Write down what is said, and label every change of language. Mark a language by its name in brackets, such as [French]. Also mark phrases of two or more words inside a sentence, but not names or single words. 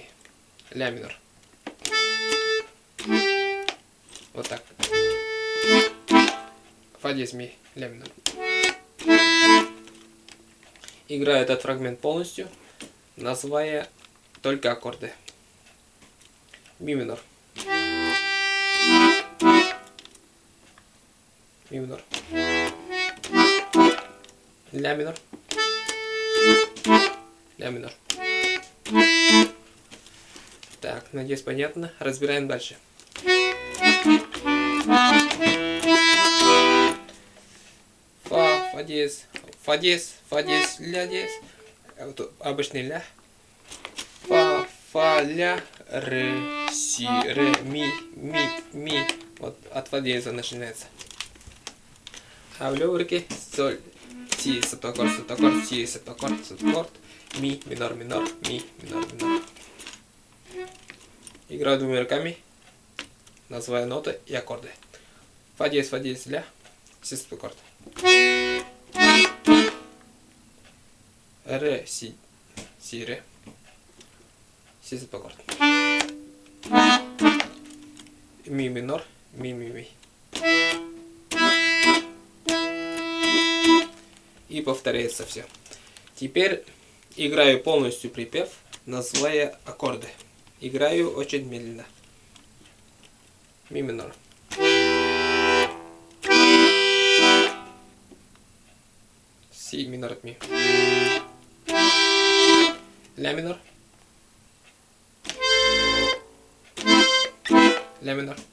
[Russian] Ля минор. Вот так. Фа диез, ми, ля минор. Играю этот фрагмент полностью, называя только аккорды. Ми минор. Ми минор. Ля минор. Ля минор. Так, надеюсь, понятно. Разбираем дальше. Фа диез, ля диез. Вот обычный ля. Фа, ля, ре, си, ре, ми. Вот от фа диеза начинается. А в левой руке соль, си, септаккорд, си, септаккорд. Ми, минор, ми, минор. Играю двумя руками, называя ноты и аккорды. Фа диез, ля, си, септаккорд. Ре, си, ре, си, септаккорд. Ми минор, ми. и повторяется все. Теперь играю полностью припев, называя аккорды. Играю очень медленно. Ми минор. Си минор от ми. Ля минор. Ля минор.